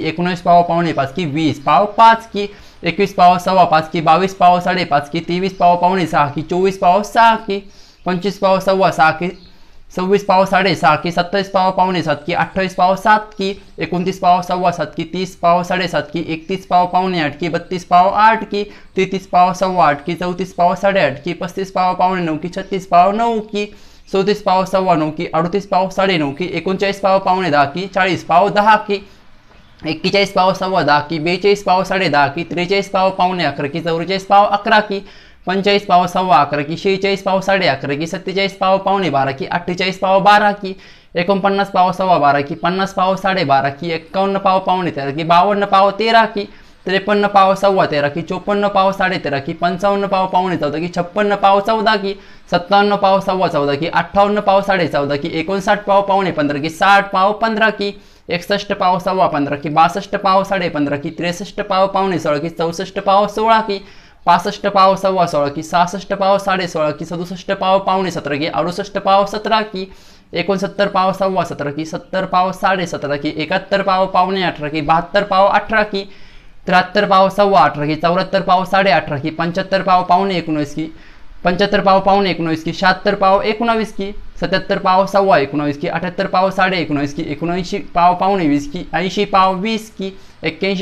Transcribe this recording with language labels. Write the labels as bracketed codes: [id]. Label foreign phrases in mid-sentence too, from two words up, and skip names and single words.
[mr] 19 पाव पावणे पाच की, 20 पाव पाच की, 21 पाव सव्वा पाच की, 22 पाव साडेपाच की, 23 पाव पावणे सहा की, 24 पाव सहा की, 25 पाव सव्वा सहा की, 26 पाव साडेसहा की, 27 पाव पावणे सात की, 28 पाव सात की, 29 पाव सव्वा सात की, 30 पाव साडेसात की, 31 पाव पावणे आठ की, 32 पाव आठ की, 33 पाव सव्वा आठ की, 34 पाव साडेआठ की, 35 पाव पावणे नऊ की, 36 पाव नऊ की, 34 पाव सव्वा नऊ की, 38 पाव साडेनऊ की, 39 पाव पावणे दहा की, 40 पाव दहा की, 41 पाव सव्वा दहा की, 42 पाव साडे दहा की, 43 पाव पावणे अकरा की, 44 पाव अकरा की, 45 पाव सव्वा अकरा की, 46 पाव साडे अकरा की, 47 पाव पावणे बारा की, 48 पाव बारा की, 49 पाव सव्वा बारा की, 50 पाव साडे बारा की, 51 पाव पावणे तेरा की, 52 पाव तेरा की, 53 पाव सव्वा तेरा की, 54 पाव साडे तेरा की, 55 पाव पावणे चौदा की, 56 पाव चौदा की, 57 पाव सव्वा चौदा की, 58 पाव साडे चौदा की, 59 पाव पावणे पंधरा की, 60 पाव पंधरा की, 61 पाव सव्वा पंधरा की, 62 पाव साडे पंधरा की, 63 पाव पावणे सोळा की, 64 पाव सोळा की, 65 पाव सव्वा सोळा की, 66 पाव साडे सोळा की, 67 पाव पावणे सतरा की, 68 पाव सतरा की, 69 पाव सव्वा सतरा की, 70 पाव साडे सतरा की, 71 पाव पावणे अठरा की, 72 पाव अठरा की, 73 पाव सव्वा अठरा की, 74 पाव साडे अठरा की, 75 पाव पावणे एकोणीस की, 75 पाव पावणे एकोणीस की, 76 पाव एकोणावीस की, 77 पाव सव्वा एकोणावीस की, 78 पाव साडे एकोणावीस की, 79 पाव पावणे वीस की, 80 पाव वीस की, 81